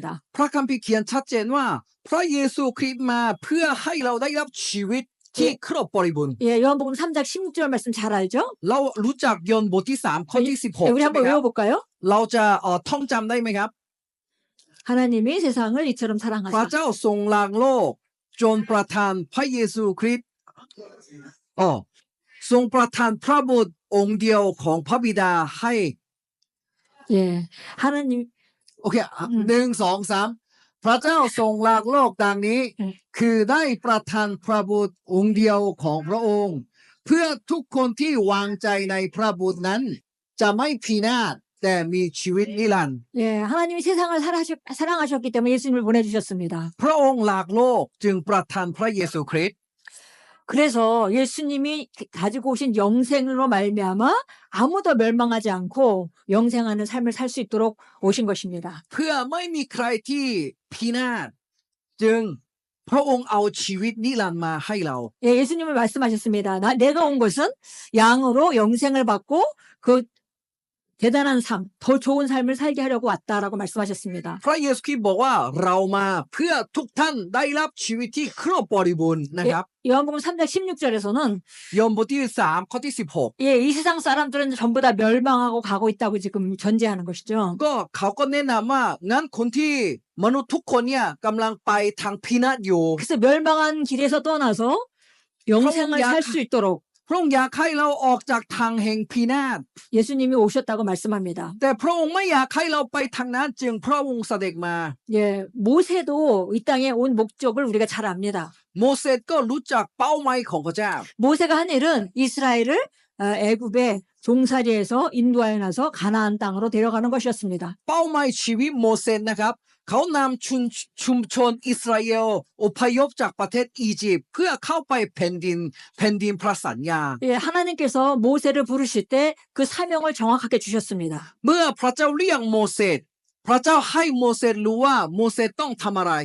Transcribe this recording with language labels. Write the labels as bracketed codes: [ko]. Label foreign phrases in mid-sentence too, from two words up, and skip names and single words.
[th] พระคัมภีร์เขียนชัดเจนว่าพระเยซูคริสต์มาเพื่อให้เราได้รับชีวิตที่ครบบริบูรณ์ [ko] 예, 요한복음 3장 16절 말씀 잘 알죠? [th] เรารู้จักยอห์นบทที่3ข้อที่ [ko] 예, 16 우리 [th] ใช่ไหม [ko] 한번 [th] ครับ [ko] 외워볼까요? [th] เราจะท่องจำได้ไหมครับ [ko] 하나님이 세상을 이처럼 [th] พระ [ko] 사랑하사. [th] เจ้าทรงรักโลกจนประทานพระเยซูคริสต์ทรงประทานพระบุตรองค์เดียวของพระบิดาให้ [ko] 예, 하나님 [th] โอเค1 2 3พระเจ้าทรงรักโลกดังนี้ คือได้ประทานพระบุตรองค์เดียวของพระองค์ เพื่อทุกคนที่วางใจในพระบุตรนั้น จะไม่พินาศแต่มีชีวิตนิรันดร์ [ko] 예, 하나님이 세상을 사랑하셨기 때문에 예수님을 보내주셨습니다. [th] พระองค์รักโลกจึงประทานพระเยซูคริสต์ [ko] 그래서 예수님이 가지고 오신 영생으로 말미암아 아무도 멸망하지 않고 영생하는 삶을 살 수 있도록 오신 것입니다. [th] เพื่อไม่มีใครที่พินาศจึงพระองค์เอาชีวิตนิรันดร์มาให้เรา [ko] 예, 예수님은 말씀하셨습니다. 내가 온 것은 양으로 영생을 받고 그 대단한 삶, 더 좋은 삶을 살게 하려고 왔다라고 말씀하셨습니다. [th] พระเยซูคริสต์บอกว่าเรามาเพื่อทุกท่านได้รับชีวิตที่ครบบริบูรณ์นะครับ [ko] 요한복음 3장 16절에서는 [th] ยอห์นบทที่3ข้อที่16 [ko] 예, 이 세상 사람들은 전부 다 멸망하고 가고 있다고 지금 전제하는 것이죠. [th] ก็เขาก็แนะนำว่างั้นคนที่มนุษย์ทุกคนเนี่ยกำลังไปทางพินาศอยู่ [ko] 그래서 멸망한 길에서 떠나서 영생을 살 수 있도록 [th] พระองค์อยากให้เราออกจากทางแห่งพินาศ [ko] 예수님이 오셨다고 말씀합니다. [th] แต่พระองค์ไม่อยากให้เราไปทางนั้นจึงพระองค์เสด็จมา [ko] 예, 모세도 이 땅에 온 목적을 우리가 잘 압니다. [th] โมเสสก็รู้จักเป้าหมายของพระเจ้า [ko] 모세가 한 일은 이스라엘을 애굽의 종살이에서 인도하여 나서 가나안 땅으로 데려가는 것이었습니다. [th] เป้าหมายชีวิตโมเสสนะครับเขานำชุมชนอิสราเอลอพยพจากประเทศอียิปต์เพื่อเข้าไปแผ่นดินพระสัญญา [ko] 예, 하나님께서 모세를 부르실 때 그 사명을 정확하게 주셨습니다. [th] เมื่อพระเจ้าเรียกโมเสสพระเจ้าให้โมเสสรู้ว่าโมเสสต้องทำอะไร